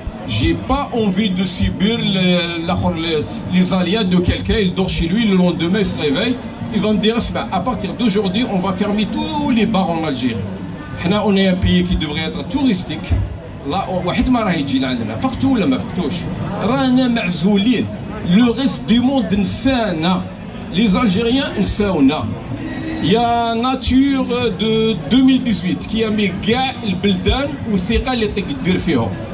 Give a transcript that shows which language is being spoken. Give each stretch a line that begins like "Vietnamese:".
French: J'ai pas envie de subir les aléas de quelqu'un, il dort chez lui, le lendemain il se réveille, il va me dire, à partir d'aujourd'hui, on va fermer tous les bars en Algérie. On est un pays qui devrait être touristique.
Arabic: Là, واحد ما راه يجي لعندنا فقتو ولا ما فقتوش رانا معزولين
French: le reste du monde
Arabic: نسانا les Algériens نساونا.
French: Il y a Nature de 2018 qui a mis
Arabic: كاع البلدان والثقة اللي تقدر فيهم.